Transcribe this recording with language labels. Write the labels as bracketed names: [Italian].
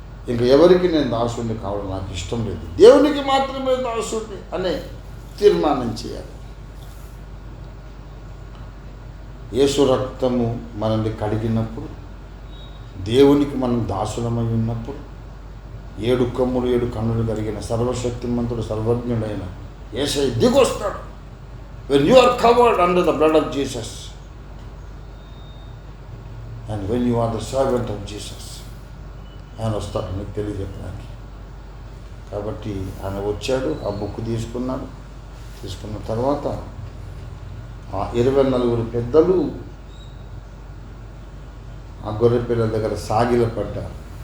[Telugu] ఇంక ఎవరికి నేను దాసుడిని కావడం నాకు ఇష్టం లేదు, దేవునికి మాత్రమే దాసుడిని అనే తీర్మానం చేయాలి. యేసు రక్తము మనల్ని కడిగినప్పుడు, దేవునికి మనం దాసులమై ఉన్నప్పుడు, 7 కొమ్ములు 7 కన్నులు కలిగిన సర్వశక్తిమంతుడు సర్వజ్ఞుడైన యేసయ్య దిగొస్తాడు. [English] When you are covered under the blood of Jesus and when you are the servant of Jesus, [Telugu] ఆయన వస్తాడు నీకు తెలియజెప్పడానికి. కాబట్టి ఆయన వచ్చాడు, ఆ బుక్ తీసుకున్నాడు. తీసుకున్న తర్వాత ఆ 24 పెద్దలు ఆ గొర్రె పిల్లల దగ్గర సాగిలపడ్డారు.